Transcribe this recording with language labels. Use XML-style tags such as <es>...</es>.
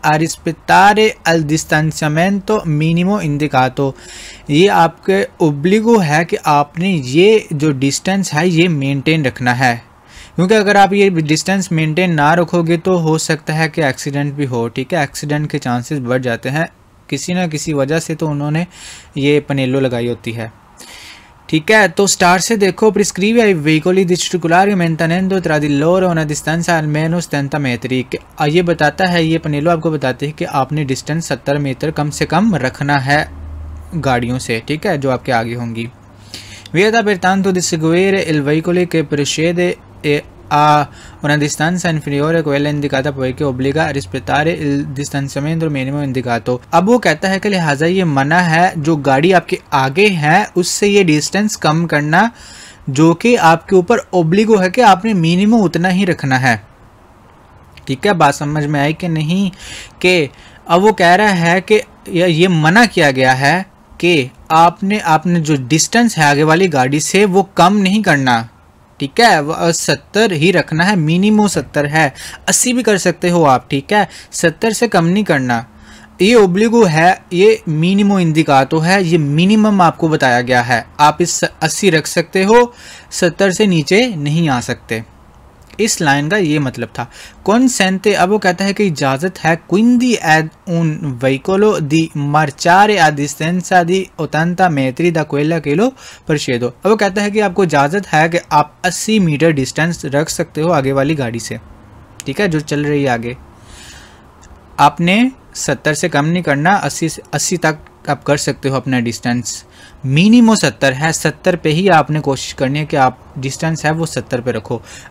<hi>आ रिस्पेत्तारे अल</hi> <it>distanziamento minimo indicato,</it> <hi>ये आपके ओब्लिगो है कि आपने ये जो डिस्टेंस है ये मेंटेन रखना है, क्योंकि अगर आप ये डिस्टेंस मेंटेन ना रखोगे तो हो सकता है कि एक्सीडेंट भी हो, ठीक है। एक्सीडेंट के चांसेस बढ़ जाते हैं किसी ना किसी वजह से, तो उन्होंने ये पनेलो लगाई होती है, ठीक है। तो स्टार से देखो,</hi> <it>प्रिस्क्रिवे ai veicoli di circolare mantenendo tra di loro una distanza almeno 70 metri।</it> <hi>ये बताता है, ये पनेलो आपको बताते हैं कि आपने डिस्टेंस 70 मीटर कम से कम रखना है गाड़ियों से, ठीक है, जो आपके आगे होंगी।</hi> <it>Vieta pertanto di seguire il veicolo che precede e a una distanza inferiore a quella indicata, poiché obbliga a rispettare il distanziamento minimo indicato।</it> <hi>अब वो कहता है कि लिहाजा ये मना है जो गाड़ी आपके आगे है उससे ये डिस्टेंस कम करना, जो कि आपके ऊपर ओब्लिगो है कि आपने मिनिमम उतना ही रखना है, ठीक है। बात समझ में आई कि नहीं? कि अब वो कह रहा है कि ये मना किया गया है कि आपने जो डिस्टेंस है आगे वाली गाड़ी से वो कम नहीं करना, ठीक है। 70 ही रखना है, मिनिमम 70 है। 80 भी कर सकते हो आप, ठीक है। 70 से कम नहीं करना। ये ओब्लिगो है, ये मिनिमम इंडिकातो है, ये मिनिमम आपको बताया गया है। आप इस 80 रख सकते हो, 70 से नीचे नहीं आ सकते। इस लाइन का ये मतलब था।</hi> <it>consente,</it> <hi>अब वो कहता है कि इजाज़त है,</hi> <it>quindi ad un veicolo di marciare a distanza di 80 metri da quella che lo precedo।</it> <hi>अब वो कहता है कि आपको इजाज़त है कि आप 80 मीटर डिस्टेंस रख सकते हो आगे वाली गाड़ी से, ठीक है, जो चल रही है आगे। आपने 70 से कम नहीं करना, 80 तक आप कर सकते हो अपना डिस्टेंस। मिनिमम 70 है, 70 पे ही आपने कोशिश करनी है कि आप डिस्टेंस है वो 70 पे रखो।</hi>